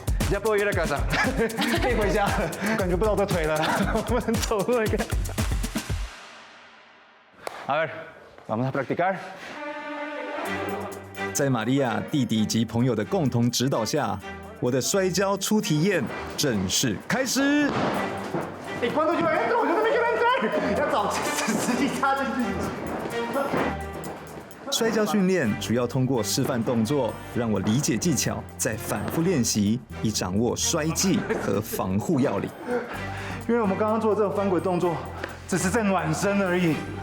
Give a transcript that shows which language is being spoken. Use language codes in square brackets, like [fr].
[es] Ya puedo ir a casa， [zh] 可以回家了。感觉不到我的腿了，我们走路一个。 [es] A ver, vamos a practicar。 [zh] 在玛利亚弟弟及朋友的共同指导下，我的摔跤初体验正式开始。 [es] Cuando yo entro, yo también quiero entrar。 [zh] 要找实际插进去。摔跤训练主要通过示范动作，让我理解技巧，再反复练习，以掌握摔技和防护要领。因为我们刚刚做的这个翻滚动作，只是在暖身而已。